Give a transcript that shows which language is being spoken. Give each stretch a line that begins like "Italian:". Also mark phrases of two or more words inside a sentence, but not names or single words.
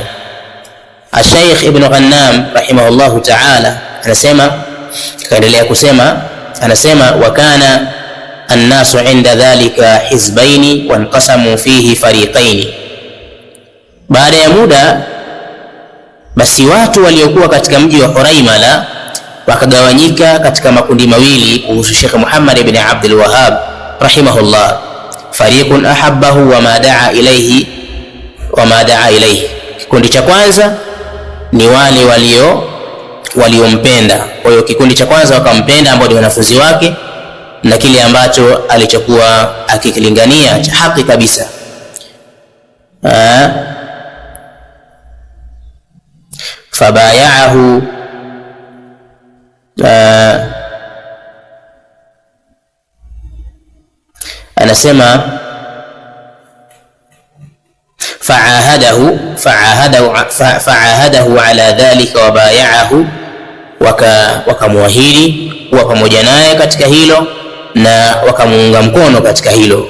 Swahili: Sheikh Ibn Ghannam
Arabic: رحمه الله تعالى
Swahili: anasema, kaendelea kusema, anasema
Arabic: وكان الناس عند ذلك حزبين وانقسموا فيه فريقين.
Swahili: Baada ya muda basi watu waliokuwa katika mji wa Huraimala wakagawanyika katika makundi mawili kuhusu Sheikh Muhammad ibn Abdul Wahhab rahimahullah.
Arabic: فريق أحبه وما دعا إليه وما دعا إليه wa ma daa ilayhi,
Swahili: kikundi cha kwanza ni wale waliompenda. Kwa hiyo kikundi cha kwanza wakampenda, ambao ni wanafunzi wake na kile ambacho alichokuwa akikilingania cha haki kabisa. Fabayaahu anasema
Arabic: فعاهده على ذلك وبايعه,
Swahili: wakamwahidi kuwa pamoja naye katika hilo na wakamuunga mkono katika hilo.